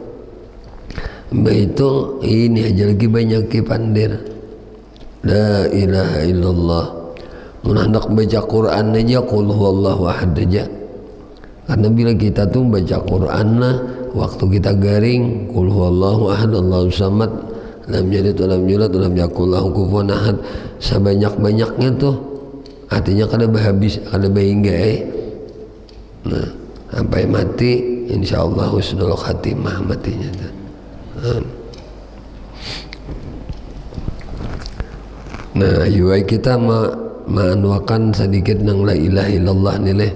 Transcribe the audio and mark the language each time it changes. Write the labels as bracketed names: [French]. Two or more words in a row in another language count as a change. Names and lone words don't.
[Banjar] Itu ini aja lagi banyak kipandir. [Arabic] لا إله إلا الله. [Banjar] Mun hendak baca Quran aja [Arabic] قل هو الله أحد [Banjar] aja. Karena bila kita tuh baca Quran lah waktu kita garing [Arabic] قل هو الله أحد الله الصمد لم يلد ولم يولد ولم يكن له كفوا أحد, [Banjar] sebanyak-banyaknya tuh artinya kada habis kada bahingga Nah, sampai mati insyaallah [Arabic] حسن الخاتمة [Banjar] matinya tuh. Nah, yuai kita manuakan sedikit nang [Arabic] لا إله إلا الله [Banjar] ni leh.